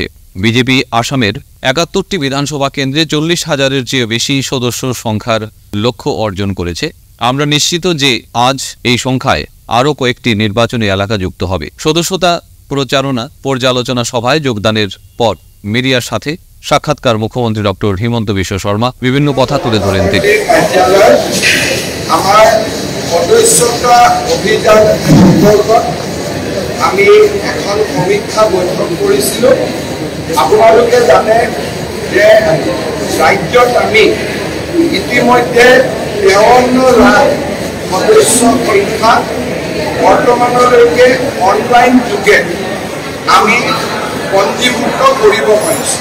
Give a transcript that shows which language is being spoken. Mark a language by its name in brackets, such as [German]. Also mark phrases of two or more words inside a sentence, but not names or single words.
[Bangla] বিজেপি আসামের 71টি বিধানসভা কেন্দ্রে 40,000-এর চেয়ে বেশি সদস্য সংখ্যার লক্ষ্য অর্জন করেছে। আমরা নিশ্চিত যে আজ এই সংখ্যায় আরও কয়েকটি নির্বাচনী এলাকা যুক্ত হবে। সদস্যতা প্রচারণা পর্যালোচনা সভায় যোগদানের পর মিডিয়ার সাথে সাক্ষাৎকার মুখ্যমন্ত্রী ডক্টর হিমন্ত বিশ্ব শর্মা বিভিন্ন কথা তুলে ধরেন তিনি। [Assamese] সদস্যতা অভিযান সন্দৰ্ভত আমি এখন সমীক্ষা বৈঠক কৰিছিলোঁ। আপোনালোকে জানে যে ৰাজ্যত আমি ইতিমধ্যে 53 লাখ সদস্য সংখ্যা বৰ্তমানলৈকে অনলাইন যোগে আমি পঞ্জীভুক্ত কৰিব পাৰিছোঁ।